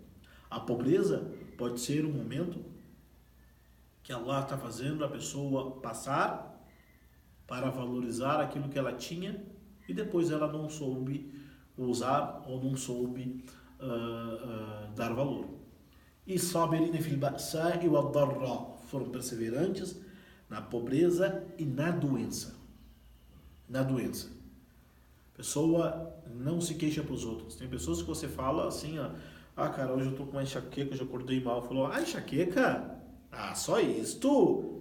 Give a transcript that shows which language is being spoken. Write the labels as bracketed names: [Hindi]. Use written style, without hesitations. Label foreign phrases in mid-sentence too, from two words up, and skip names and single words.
[Portuguese] A pobreza pode ser um momento que Allah está fazendo a pessoa passar para valorizar aquilo que ela tinha e depois ela não soube usar ou não soube dar valor. [Arabic] E صابرين في البأساء والضراء, [Portuguese] foram perseverantes na pobreza e na doença. Na doença. A pessoa não se queixa para os outros. Tem pessoas que você fala assim, cara, hoje eu tô com uma enxaqueca, hoje eu acordei mal. Falou, enxaqueca? Só isso?